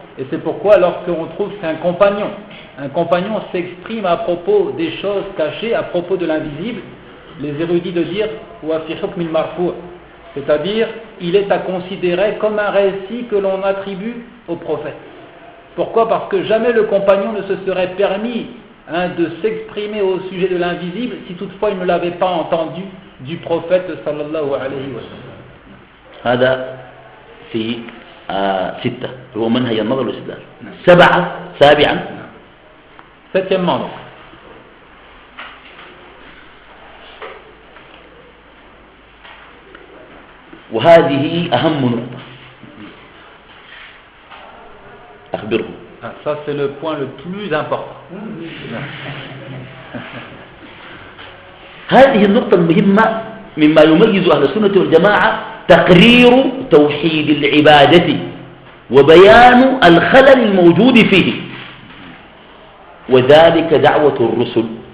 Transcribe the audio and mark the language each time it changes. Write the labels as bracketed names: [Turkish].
[French] Et c'est pourquoi lorsqu'on trouve qu'un compagnon s'exprime à propos des choses cachées, à propos de l'invisible, les érudits de dire [Arabic] wa fi hukm al-marfu', [French] c'est-à-dire il est à considérer comme un récit que l'on attribue au prophète. Pourquoi? Parce que jamais le compagnon ne se serait permis de s'exprimer au sujet de l'invisible si toutefois il ne l'avait pas entendu du prophète [Arabic] sallallahu alayhi wa sallam. هذا في 6 هو منهج النظر والاستدلال. 7 سابعا. [French] Septièmement donc. [Arabic] وهذه أهم نقطة أخبرهم. [French] Ça c'est le point le plus important. [Arabic] هذه النقطة المهمة مما يميز أهل السنة والجماعة تقرير توحيد العبادة وبيان الخلل الموجود فيه، وذلك دعوة الرسل.